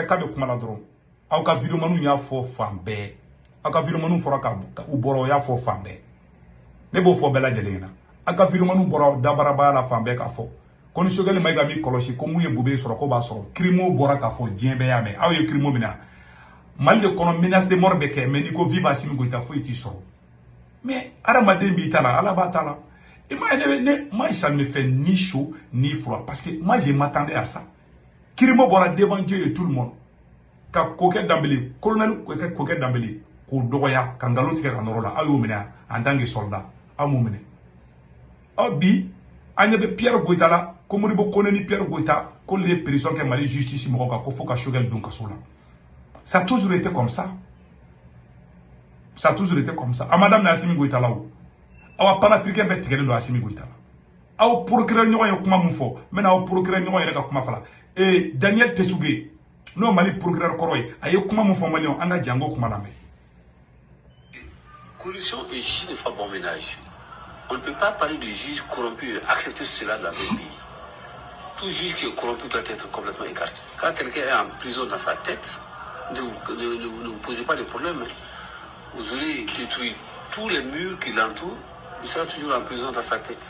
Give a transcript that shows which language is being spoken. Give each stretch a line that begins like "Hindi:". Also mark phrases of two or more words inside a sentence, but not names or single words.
Bambara: k'a bɛ kuma la dɔrɔn aw ka vidéoman y'a fɔ fan bɛɛ aw ka vidéoman fɔra ka u bɔra o y'a fɔ fan bɛɛ ne b'o fɔ bɛɛ lajɛlen ɲɛna aw ka vidéoman bɔra dabarabaya la fan bɛɛ k'a fɔ ko ni Choguel Mayiga mi kɔlɔsi ko mun ye Bube sɔrɔ ko b'a sɔrɔ crime bɔra k'a fɔ diɲɛ bɛɛ y'a mɛn aw ye crime minɛ Mali de kɔnɔ
French: menace de mort
Bambara: bɛ kɛ mais n'i ko vive Assimi Goïta foyi t'i sɔrɔ mais hadamaden b'i ta la Ala b'a ta la
French: et moi ça me fait ni chaud ni froid parce que moi je m'attendais à ça
Bambara: crime bɔra
French: devant Dieu et tout le monde
Bambara: ka Kokɛ Dembélé colonel Kokɛ Dembélé k'o dɔgɔya ka ngalon tigɛ ka nɔrɔ la aw y'o minɛ
French: en tant que soldat
Bambara: aw m'o minɛ bi an ɲɛ bɛ Pierre Goïta la ko Modibo Koné ni Pierre Goïta ko
French: le prison
Bambara: kɛ Mali justice mɔgɔw kan ko fo ka Choguel don kaso la
French: ça a toujours été comme ça ça a toujours été comme ça
Bambara: Amadame na Assimi Goïta la o aw panafricain bɛ tigɛlen don Assimi Goïta la aw procureur ɲɔgɔn ye kuma mun fɔ n bɛna aw procureur ɲɔgɔn yɛrɛ ka kuma fala Daniel Tessougé n'o Mali procureur kɔrɔ ye a ye kuma mun fɔ Malien an ka jango kuma lamɛn.
French: Corruption et justice ne font bon ménage. On ne peut pas parler de juge corrompu et accepter cela dans un pays. Tout juge qui est corrompu doit être complètement écarté. Quand quelqu'un est en prison dans sa tête, ne vous posez pas de problème. Vous aurez détruit tous les murs qui l'entourent, il sera toujours en prison dans sa tête.